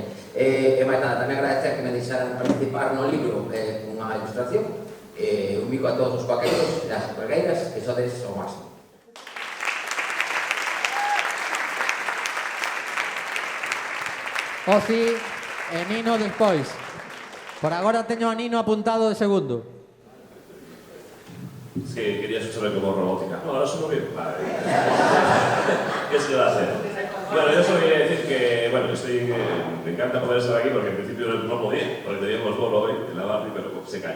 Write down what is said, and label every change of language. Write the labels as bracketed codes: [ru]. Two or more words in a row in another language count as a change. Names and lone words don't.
[gl] E máis nada, tamén agradecer que me deixaran participar no libro cunha ilustración. Un bico a todos os quaqueiros e as supergueiras, que sodes o máximo. Oci e Nino despois. Por agora teño a Nino apuntado de segundo. [es] Sí, quería saber como robótica. No, ahora sueno bien. Vale. ¿Qué se va a hacer? Bueno, yo solo quería decir que, bueno, me encanta poder estar aquí porque en principio no podía, porque teníamos bolo hoy en la barri, pero se cayó.